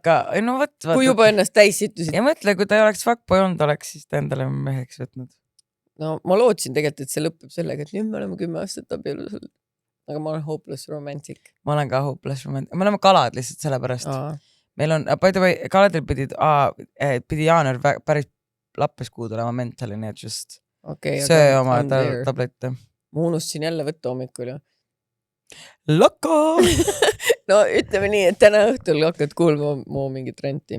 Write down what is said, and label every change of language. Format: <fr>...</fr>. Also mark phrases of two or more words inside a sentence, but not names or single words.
<et>Aga no võt. Kui juba ennast täis situsid. Ja mõtle, kui ta ei oleks fuckboy olnud, oleks siis ta endale meheks võtnud. No ma lootsin tegelikult, et see lõpeb sellega, et nüüd me oleme 10 aastat abielus olnud. Aga ma olen</et> <en>hopeless romantic.</en> <et>Ma olen ka</et> <en>hopeless romantic.</en> <et>Me oleme kalad lihtsalt selle pärast. Meil on,</et> <en>by the way,</en> <et>kaladel pidi jaanuar päris lappes kuud olema mentali, nii et just söö oma tablette. Ma unustasin jälle võtta hommikul. Laka! No ütleme nii, et täna õhtul hakkad kuulma mu mingit renti.</et>